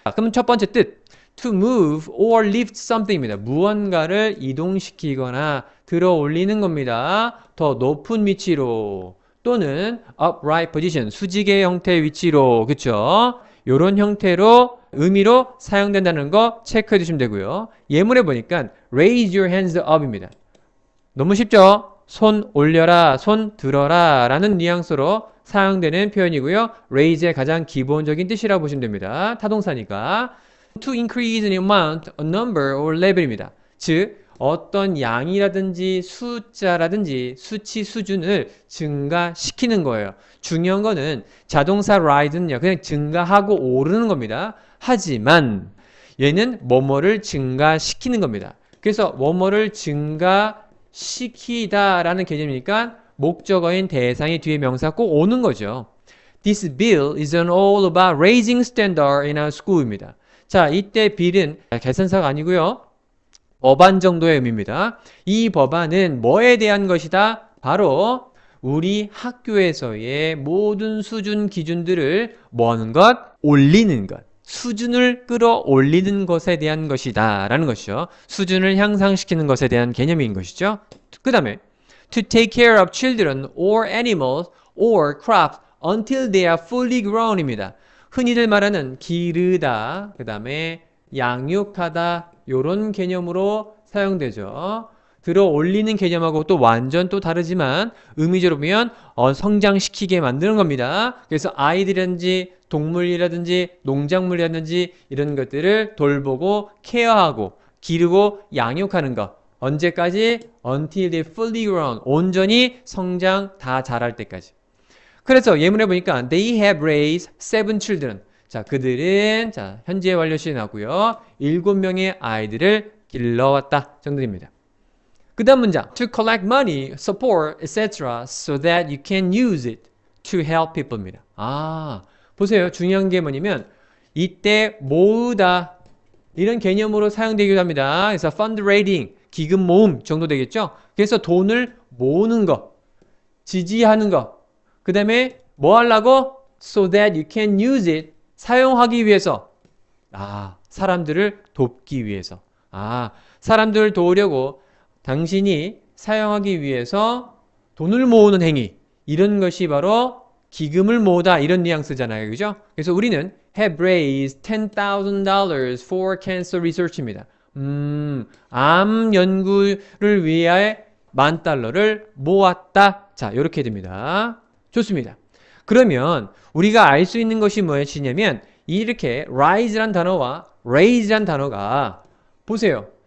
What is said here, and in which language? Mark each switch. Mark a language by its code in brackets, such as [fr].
[ko] 그럼 첫 번째 뜻 [en] to move or lift something [ko] 입니다. 무언가를 이동시키거나 들어 올리는 겁니다. 더 높은 위치로 또는 [en] upright position [ko] 수직의 형태의 위치로 그쵸? 요런 형태로 의미로 사용된다는 거 체크해 주시면 되고요. 예문에 보니까 [en] raise your hands up [ko] 입니다. 너무 쉽죠? 손 올려라, 손 들어라 라는 뉘앙스로 사용되는 표현이고요. raise의 가장 기본적인 뜻이라고 보시면 됩니다. 타동사니까. [en] to increase in amount, a number or level [ko] 입니다. 즉 어떤 양이라든지 숫자라든지 수치 수준을 증가시키는 거예요. 중요한 거는 자동사 rise는요. 그냥 증가하고 오르는 겁니다. 하지만 얘는 뭐뭐를 증가시키는 겁니다. 그래서 뭐뭐를 증가시키다라는 개념이니까 목적어인 대상이 뒤에 명사 꼭 오는 거죠. [en] This bill is all about raising standard in our school [ko] 입니다. 자, 이때 bill은 계산사가 아니고요. 법안 정도의 의미입니다. 이 법안은 뭐에 대한 것이다? 바로 우리 학교에서의 모든 수준 기준들을 뭐 하는 것? 올리는 것. 수준을 끌어올리는 것에 대한 것이다 라는 것이죠. 수준을 향상시키는 것에 대한 개념인 것이죠. 그 다음에 [en] to take care of children or animals or crops until they are fully grown [ko] 입니다. 흔히들 말하는 기르다, 그 다음에 양육하다 요런 개념으로 사용되죠. 들어 올리는 개념하고 또 완전 또 다르지만 의미적으로 보면 성장시키게 만드는 겁니다. 그래서 아이들이라든지 동물이라든지 농작물이라든지 이런 것들을 돌보고 케어하고 기르고 양육하는 것. 언제까지? [en] Until they fully grown. [ko] 온전히 성장 다 자랄 때까지. 그래서 예문에 보니까 [en] they have raised 7 children. [ko] 자, 그들은 자, 현재 완료 시에 나고요. 7명의 아이들을 길러왔다 정도입니다. 그 다음 문장 [en] to collect money, support, etc. so that you can use it to help people [ko] 입니다. 보세요. 중요한 게 뭐냐면 이때 모으다 이런 개념으로 사용되기도 합니다. 그래서 fundraising, 기금 모음 정도 되겠죠. 그래서 돈을 모으는 거, 지지하는 거. 그 다음에 뭐 하려고? [en] so that you can use it [ko] 사용하기 위해서. 사람들을 돕기 위해서. 사람들을 도우려고 당신이 사용하기 위해서 돈을 모으는 행위. 이런 것이 바로 기금을 모으다 이런 뉘앙스잖아요. 그죠? 그래서 우리는 [en] have raised $10,000 for cancer research [ko] 입니다. 암 연구를 위해 $10,000를 모았다. 자, 이렇게 됩니다. 좋습니다. 그러면 우리가 알 수 있는 것이 무엇이냐면 이렇게 rise란 단어와 raise란 단어가 보세요.